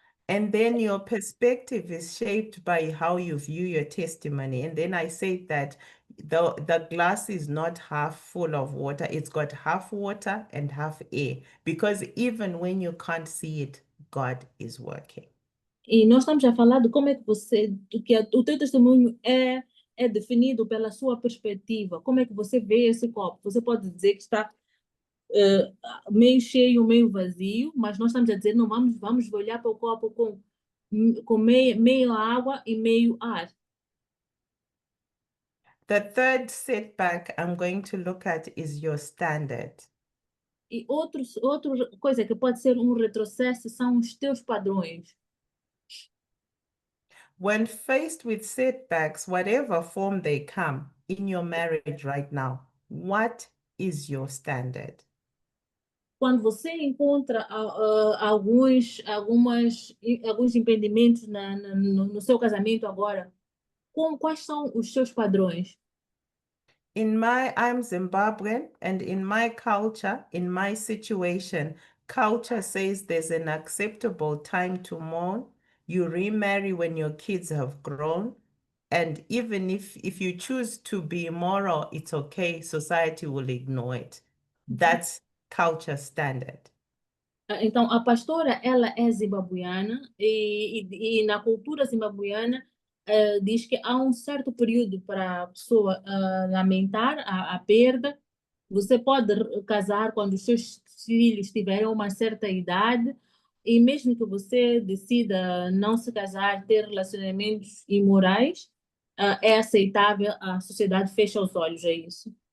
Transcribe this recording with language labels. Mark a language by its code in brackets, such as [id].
[en] And then your perspective is shaped by how you view your testimony. And then I say that the glass is not half full of water, it's got half water and half air. Because even when you can't see it, God is working. [pt] E nós estamos a falar de como é que o teu testemunho é definido pela sua perspectiva. Como é que você vê esse copo? Você pode dizer que está meio cheio, meio vazio, mas nós estamos a dizer, não, vamos olhar para o copo com meio água e meio ar. [en] The third setback I'm going to look at is your standard. [pt] E outra coisa que pode ser um retrocesso são os teus padrões. [en] When faced with setbacks, whatever form they come in your marriage right now, what is your standard? [pt] Quando você encontra alguns impedimentos no seu casamento agora, quais são os seus padrões? [en] I'm Zimbabwean, and in my culture, in my situation, culture says there's an acceptable time to mourn. You remarry when your kids have grown. And even if you choose to be immoral, it's okay. Society will ignore it. That's culture standard. [pt] Então, a pastora, ela é zimbabuiana e na cultura zimbabuiana diz que há um certo período para a pessoa lamentar a perda. Você pode casar quando os seus filhos tiverem uma certa idade e mesmo que você decida não se casar, ter relacionamentos imorais, é aceitável, a sociedade fecha os olhos a isso.